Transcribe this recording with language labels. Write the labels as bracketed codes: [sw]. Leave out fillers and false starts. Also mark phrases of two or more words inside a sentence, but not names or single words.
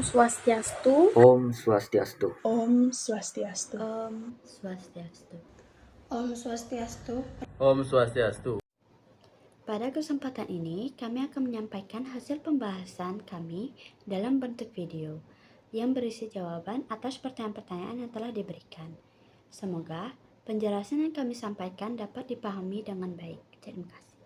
[ban] Swastiastu. Om Swastiastu. Om Swastiastu. Om Swastiastu. Om Swastiastu. Om Swastiastu. [id] Pada kesempatan ini, kami akan menyampaikan hasil pembahasan kami dalam bentuk video yang berisi jawaban atas pertanyaan-pertanyaan yang telah diberikan. Semoga penjelasan yang kami sampaikan dapat dipahami dengan baik. Terima kasih.